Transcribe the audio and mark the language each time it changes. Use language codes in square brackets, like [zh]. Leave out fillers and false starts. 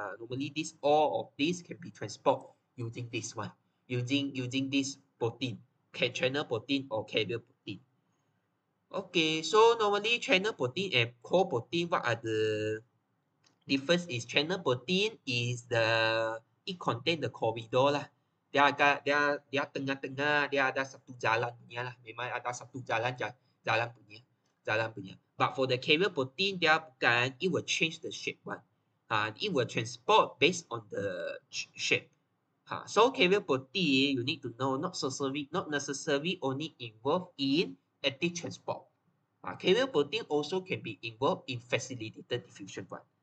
[en] Normally all of these can be transport using this one. Using this protein. channel protein or carrier protein. Okay, so normally channel protein and core protein, what are the difference is channel protein is it contain the corridor lah. [ms] Dia tengah-tengah dia ada satu jalan punya lah. Memang ada satu jalan punya. [en] But for the carrier protein [ms] dia bukan, [en] it will change the shape one. It will transport based on the shape. So carrier protein you need to know not necessarily only involved in active transport. Carrier protein also can be involved in facilitated diffusion one.